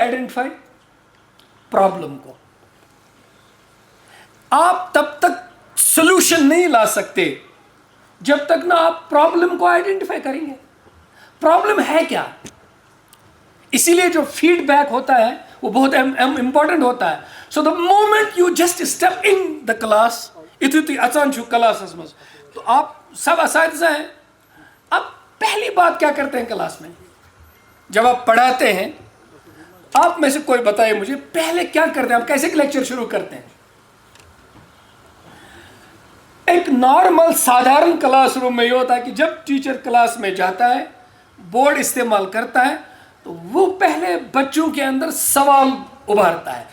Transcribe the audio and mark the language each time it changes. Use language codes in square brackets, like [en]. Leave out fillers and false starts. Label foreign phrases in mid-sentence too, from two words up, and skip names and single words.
[en] identify problem [ur] کو. آپ تب تک سولوشن نہیں لا سکتے جب تک نہ آپ پرابلم کو آئیڈینٹیفائی کریں گے. پرابلم ہے کیا؟ اسی لیے جو فیڈ بیک ہوتا ہے وہ بہت امپورٹنٹ ہوتا ہے. [en] so the moment you just step in the class [ks] اتنی اچان چھو کلاسس مز، [ur] تو آپ سب اساتذہ ہیں. اب پہلی بات کیا کرتے ہیں کلاس میں جب آپ پڑھاتے ہیں؟ آپ میں سے کوئی بتائے مجھے پہلے کیا کرتے ہیں؟ آپ کیسے لیکچر شروع کرتے ہیں؟ ایک نارمل سادھارن کلاس روم میں یہ ہوتا ہے کہ جب ٹیچر کلاس میں جاتا ہے، بورڈ استعمال کرتا ہے، تو وہ پہلے بچوں کے اندر سوال ابھارتا ہے.